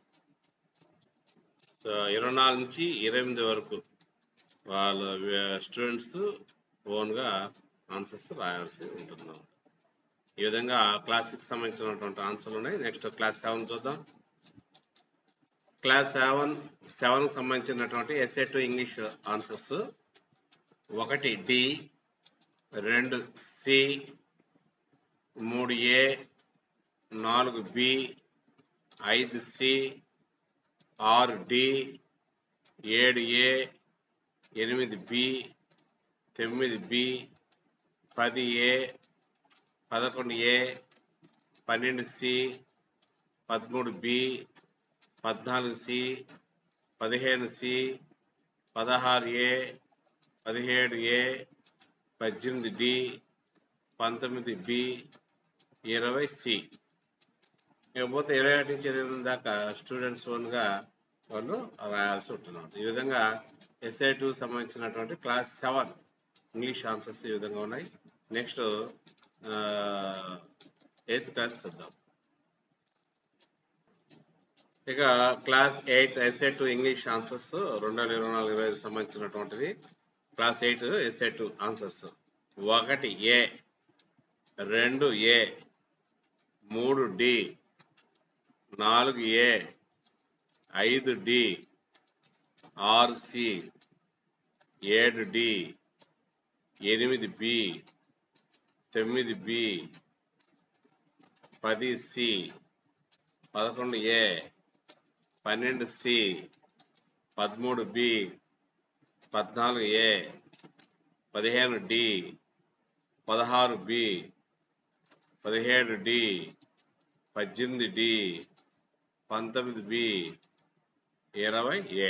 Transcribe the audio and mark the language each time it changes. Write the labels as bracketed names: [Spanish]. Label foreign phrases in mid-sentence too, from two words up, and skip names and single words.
[Telugu] సో 24 నుంచి 28 వరకు వాళ్ళ స్టూడెంట్స్ ఓన్గా ఆన్సర్స్ రాయాల్సి ఉంటుంది. ఈ విధంగా క్లాస్ 6 సంబంధించినటువంటి ఆన్సర్లు ఉన్నాయి. [English] next class [Telugu] 7 చూద్దాం. క్లాస్ 7 సంబంధించినటువంటి [English] SA two English answers [Telugu] 1D, 2C, 3A, 4B, 5C, 6D, 7A, 8B, 9B, 10A, 11A, 12C, 13B, 14C, 15C, 16A, 17A, 18D, 19B, 20C. ఇకపోతే 21 నుంచి 28 దాకా స్టూడెంట్స్ ఓన్గా వాళ్ళు రాయాల్సి ఉంటున్నారు. ఈ విధంగా SI2 సంబంధించినటువంటి [English] class 7 English answers [Telugu] ఈ విధంగా ఉన్నాయి. [English] next 8th class [Telugu] చూద్దాం. ఇక [English] class 8 SI2 English answers [Telugu] 2024-25 సంబంధించినటువంటిది. [English] class 8 SI2 answers [Telugu] 1A, 2A, 3D, 4A, 5D, 6C, 7D, 8B, 9B, 10C, 11A, 12C, 13B, 14A, 15D, 16B, 17D, 18D, 19B, 20A.